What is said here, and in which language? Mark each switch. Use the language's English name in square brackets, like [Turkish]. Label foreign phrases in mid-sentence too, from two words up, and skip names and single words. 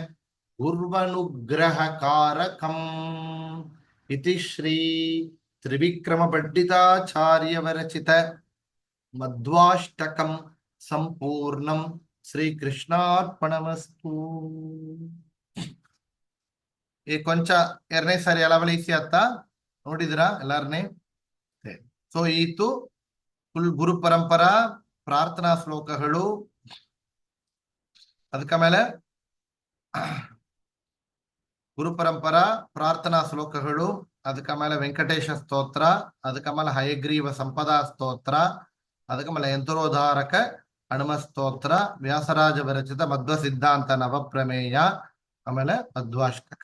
[Sanskrit] ಗುರ್ವನುಗ್ರಹಕಾರಕಂ ಇತಿ ಶ್ರೀ ತ್ರಿವಿಕ್ರಮ ಪಂಡಿತಾಚಾರ್ಯವರಚಿತ ಮಧ್ವಾಷ್ಟಕಂ ಸಂಪೂರ್ಣಂ ಶ್ರೀಕೃಷ್ಣಾರ್ಪಣಮಸ್ತು. [Kannada] ಈ ಕೊಂಚ ಎರಡನೇ ಸಾರಿ ಅಳವಳಿ ಈಸಿ ಆತ್ತ ನೋಡಿದಿರಾ ಎಲ್ಲಾರನೇ. ಸೊ ಈತು ಫುಲ್ ಗುರು ಪರಂಪರಾ ಪ್ರಾರ್ಥನಾ ಶ್ಲೋಕಗಳು, ಅದಕ್ಕ ಮೇಲೆ ಗುರು ಪರಂಪರಾ ಪ್ರಾರ್ಥನಾ ಶ್ಲೋಕಗಳು, ಅದಕ್ಕ ಮೇಲೆ ವೆಂಕಟೇಶ ಸ್ತೋತ್ರ, ಅದಕ್ಕ ಮೇಲೆ ಹಯಗ್ರೀವ ಸಂಪದಾ ಸ್ತೋತ್ರ, ಅದಕ್ಕ ಮೇಲೆ ಯಂತ್ರೋದ್ಧಾರಕ ಹನುಮ ಸ್ತೋತ್ರ, ವ್ಯಾಸರಾಜ ವಿರಚಿತ ಮಧ್ವ ಸಿದ್ಧಾಂತ ನವಪ್ರಮೇಯ, ಆಮೇಲೆ ಮಧ್ವಾಷ್ಟಕ.